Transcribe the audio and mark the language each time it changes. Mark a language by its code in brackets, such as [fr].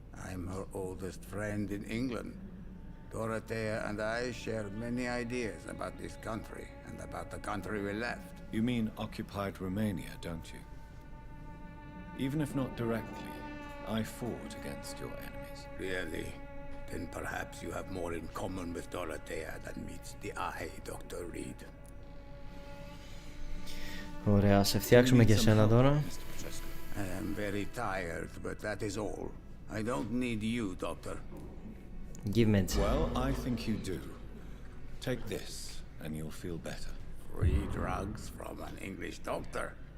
[en] I'm her oldest friend in England. Dorothea and I share many ideas about this country and about the country we left. You mean occupied Romania, don't you? Even if not directly, I fought against your enemies. Really? Then perhaps you have more in common with Dorothea than meets the eye, Dr. Reed. [el] Ωραία, σε φτιάξουμε και εσένα τώρα. [en] I am very tired, but that is all. I don't need you, Doctor. Give me it. Well, I think you do. Take this, and you'll feel better. Free drugs from an English doctor.